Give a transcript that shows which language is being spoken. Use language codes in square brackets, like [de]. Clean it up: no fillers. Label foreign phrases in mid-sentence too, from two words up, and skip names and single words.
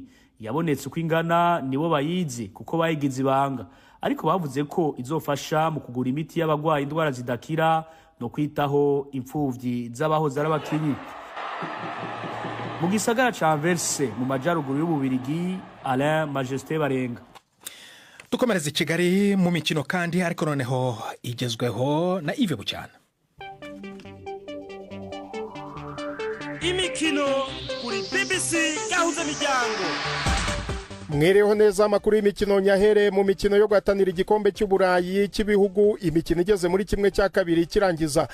[rn] Yabonetse uko ingana nibo bayizi kuko bayigize ibanga, ariko bavuze ko izofasha mu kugura imiti y'abagwaye indwara zidakira no kwitaho impfuvyi z'abahoze ari abakinyi. Mu gisagara ca Anvers mu majaruguru y'Ububiligi, Alain Majesté Barenga. [rw] Dukomereza i Kigali mu mikino kandi, ariko noneho igezweho na Yves Bucyana. Imikino kuri BBC gahuza miryango. Mwereho neza amakuru y'imikino nyahere mu mikino yo guhatanira igikombe cy'Uburayi cy'ibihugu, imikino igeze muri kimwe cya kabiri kirangiza.